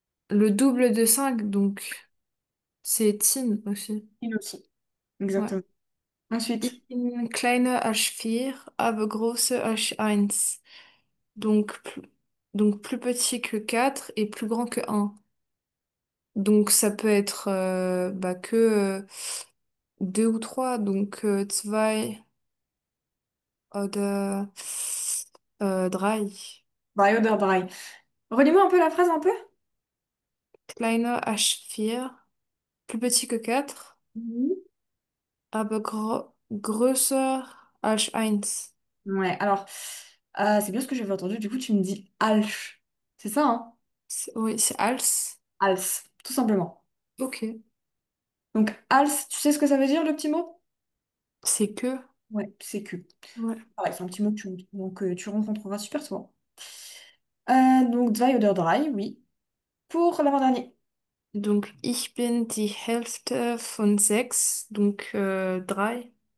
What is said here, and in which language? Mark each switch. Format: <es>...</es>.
<fr>Le double de 5 donc c'est tin aussi. Il aussi. Ouais. Exactement. Ensuite,</fr> <de>Ich bin kleiner als 4, aber größer als 1.</de> <fr>Donc, donc plus petit que 4 et plus grand que un. Donc ça peut être bah, que 2 ou 3. Donc</fr> <de>zwei oder drei. Drei oder drei.</de> <fr>Relis-moi un peu la phrase un peu.</fr> <de>Kleiner als 4,</de> <fr>plus petit que 4, Mhm.</fr> <de>aber größer als 1.</de> <fr>Ouais, alors, c'est bien ce que j'avais entendu. Du coup, tu me dis Alch. C'est ça, hein? Oui, c'est als. Als, tout simplement. Ok. Donc, als, tu sais ce que ça veut dire, le petit mot? C'est que. Ouais, c'est que. Ouais. Pareil, c'est un petit mot que tu rencontreras super souvent. Donc,</fr> <de>zwei oder drei,</de> <fr>oui. Pour l'avant-dernier. Donc,</fr> <de>ich bin die Hälfte von 6, donc 3.</de>